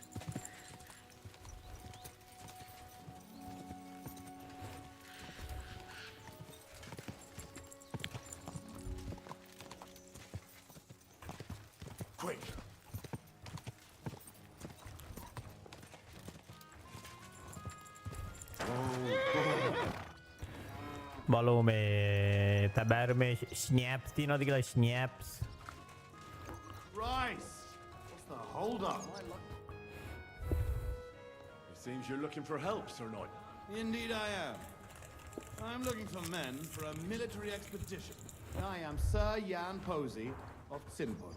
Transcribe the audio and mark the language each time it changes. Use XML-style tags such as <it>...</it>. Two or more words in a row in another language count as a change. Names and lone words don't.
<en>Quick!</en> <si>බලෝ මේ තැබෑර මේ ස්නෑප්ස් තියෙනවද කියලා ස්නෑප්ස්</si> <en>Rice! What's the hold up? It seems you're looking for help, Sir Knight. Indeed I am. I'm looking for men for a military expedition. I am Sir Jan Posey of Simburg.</en>